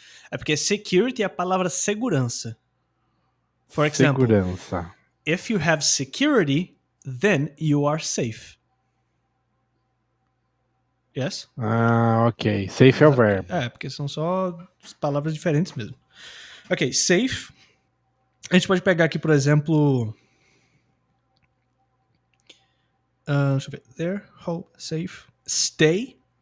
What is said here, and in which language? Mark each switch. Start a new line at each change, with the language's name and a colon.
Portuguese: É porque security é a palavra segurança.
English: For example,
Portuguese: segurança.
English: If you have security, then you are safe. Yes?
Portuguese: Ok. Safe é o verbo. Porque são só palavras diferentes mesmo. Ok, safe. A gente pode pegar aqui, por exemplo... deixa eu ver. There, hope, safe. Stay.